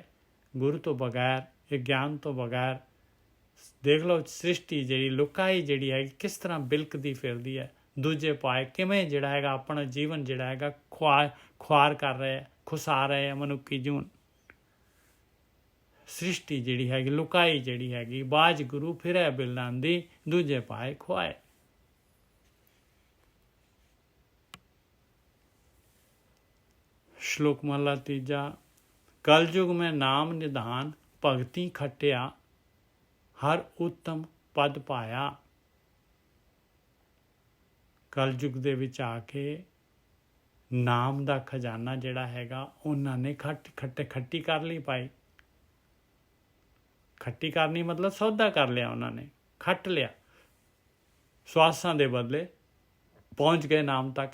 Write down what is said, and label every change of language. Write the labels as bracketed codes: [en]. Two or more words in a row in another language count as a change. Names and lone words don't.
[pa] ਗੁਰੂ ਤੋਂ ਬਗੈਰ, ਇਹ ਗਿਆਨ ਤੋਂ ਬਗੈਰ ਦੇਖ ਲਓ ਸ੍ਰਿਸ਼ਟੀ ਜਿਹੜੀ ਲੁਕਾਈ ਜਿਹੜੀ ਹੈਗੀ ਕਿਸ ਤਰ੍ਹਾਂ ਬਿਲਕਦੀ ਫਿਰਦੀ ਹੈ। ਦੂਜੇ ਪਾਏ ਕਿਵੇਂ ਜਿਹੜਾ ਹੈਗਾ ਆਪਣਾ ਜੀਵਨ ਜਿਹੜਾ ਹੈਗਾ ਖੁਆਰ ਕਰ ਰਹੇ, ਖੁਸਾ ਰਹੇ ਆ ਮਨੁੱਖੀ ਜੀਵਨ। ਸ੍ਰਿਸ਼ਟੀ ਜਿਹੜੀ ਹੈਗੀ ਲੁਕਾਈ ਜਿਹੜੀ ਹੈਗੀ। ਬਾਜ ਗੁਰੂ ਫਿਰੈ ਬਿਲ ਲਾਂਦੀ, ਦੂਜੇ ਪਾਏ ਖੁਆਏ। ਸਲੋਕ ਮਹਲਾ ਤੀਜਾ। ਕਲਯੁਗ ਮੇਂ ਨਾਮ ਨਿਧਾਨ, ਭਗਤੀ ਖਟਿਆ, ਹਰ ਉੱਤਮ ਪਦ ਪਾਇਆ। कलयुग ਦੇ ਵਿੱਚ ਆ ਕੇ ਨਾਮ ਦਾ ਖਜ਼ਾਨਾ ਜਿਹੜਾ ਹੈਗਾ ਉਹਨਾਂ ਨੇ ਖੱਟੀ ਕਰ ਲਈ ਭਾਈ। ਖੱਟੀ ਕਰਨੀ ਮਤਲਬ ਸੌਦਾ ਕਰ ਲਿਆ ਉਹਨਾਂ ਨੇ, ਖੱਟ ਲਿਆ। ਸਵਾਸਾਂ ਦੇ ਬਦਲੇ ਪਹੁੰਚ ਗਏ ਨਾਮ ਤੱਕ।